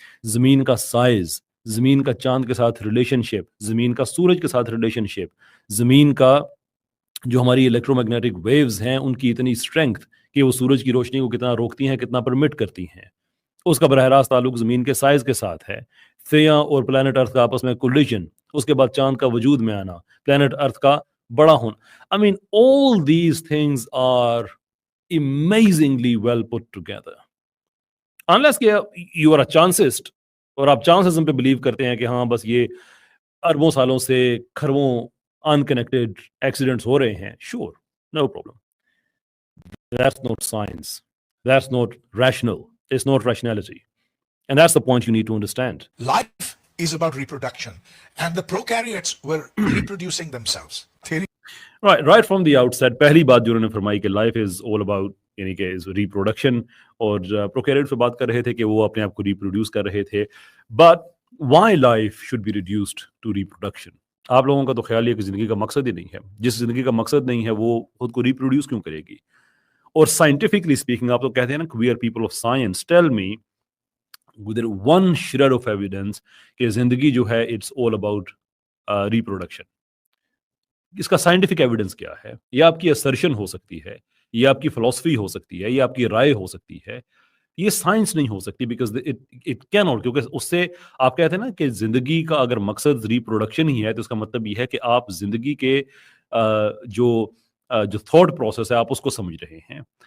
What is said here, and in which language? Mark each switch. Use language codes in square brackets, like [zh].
[ur] زمین کا سائز, زمین کا چاند کے ساتھ ریلیشن شپ, زمین کا سورج کے ساتھ ریلیشن شپ, زمین کا جو ہماری الیکٹرو میگنیٹک ویوز ہیں ان کی اتنی اسٹرینگتھ کہ وہ سورج کی روشنی کو کتنا روکتی ہیں, کتنا پرمٹ کرتی ہیں, اس کا براہ راست تعلق زمین کے سائز کے ساتھ ہے. تھیا اور پلانٹ ارتھ کا آپس میں کولیجن, اس کے بعد چاند کا وجود میں آنا, پلانٹ ارتھ کا بڑا ہونا. [en] I mean, all these things are amazingly well put together. Unless [ur] کہ [en] you are a chancist [ur] اور آپ چانسزم پہ بلیو کرتے ہیں کہ ہاں بس یہ اربوں سالوں سے کھربوں [en] unconnected accidents [ur] ہو رہے ہیں, [en] sure, no problem. That's not science. That's not rational. It's not rationality. And that's the point you need to understand. Life is about reproduction, and the prokaryotes were reproducing themselves. Theory. Right from the outset, [ur] پہلی بات جو انہوں نے فرمائی کہ [en] life is all about [ur] یعنی کہ reproduction, اور prokaryotes پہ بات کر رہے تھے کہ وہ اپنے آپ کو reproduce کر رہے تھے. [en] But why life should be reduced to reproduction? [ur] آپ لوگوں کا تو خیال ہے کہ زندگی کا مقصد ہی نہیں ہے. جس زندگی کا مقصد نہیں ہے وہ خود کو reproduce کیوں کرے گی؟ اور [en] scientifically speaking [ur] آپ تو کہتے ہیں نا [en] we are people of science. Tell me with one shred of evidence [ur] کہ زندگی جو ہے [en] it's all about reproduction. [ur] اس کا سائنٹیفک ایویڈنس کیا ہے؟ یہ آپ کی assertion ہو سکتی ہے, یہ آپ کی فلسفی ہو سکتی ہے, یہ آپ کی رائے ہو سکتی ہے, یہ سائنس نہیں ہو سکتی. [en] because it can not, [ur] کیونکہ اس سے آپ کہتے ہیں نا کہ زندگی کا اگر مقصد ریپروڈکشن ہی ہے تو اس کا مطلب یہ ہے کہ آپ زندگی کے جو تھاٹ پروسیس ہے آپ اس کو سمجھ رہے ہیں.